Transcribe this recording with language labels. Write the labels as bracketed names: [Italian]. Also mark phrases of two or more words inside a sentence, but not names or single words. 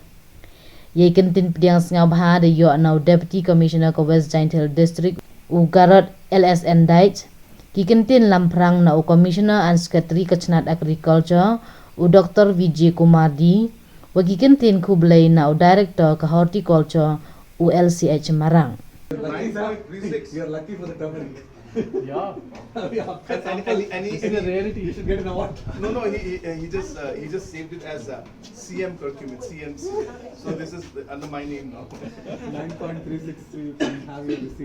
[Khasi] ye kentin pdiang sngaw bha de yo [English] now deputy commissioner [Khasi] ko West Jainthal district u garot LSN dait ki kentin lamprang na u [English] commissioner and secretary [Khasi] kachnat agriculture u Dr VJ Kumardi wa ki kentin khublei na u director ka horticulture u LCH Marang [English] 9.36. You're lucky for the turmeric. Yeah. And It's a rarity. You should get an award. No, he just saved it as CM curcumin, CMC. So this is under my name now. 9.36, so you can have your receipt.